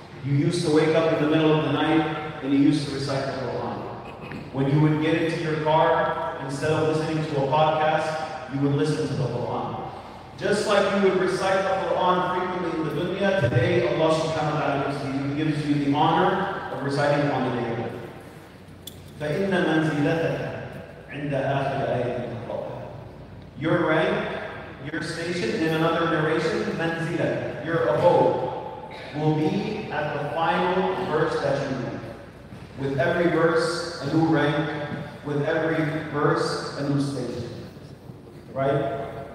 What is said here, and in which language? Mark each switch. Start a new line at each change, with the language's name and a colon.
English: You used to wake up in the middle of the night and you used to recite the Quran. When you would get into your car, instead of listening to a podcast, you would listen to the Quran. Just like you would recite the Quran frequently in the dunya, today Allah subhanahu wa ta'ala gives you the honor of reciting on the day of judgment.
Arabic: فإن منزلتك عند آخر آية تقرأها.
English: Your rank, your station, in another narration, manzilah, your abode, will be at the final verse that you read. With every verse, a new rank. With every verse, a new station. Right?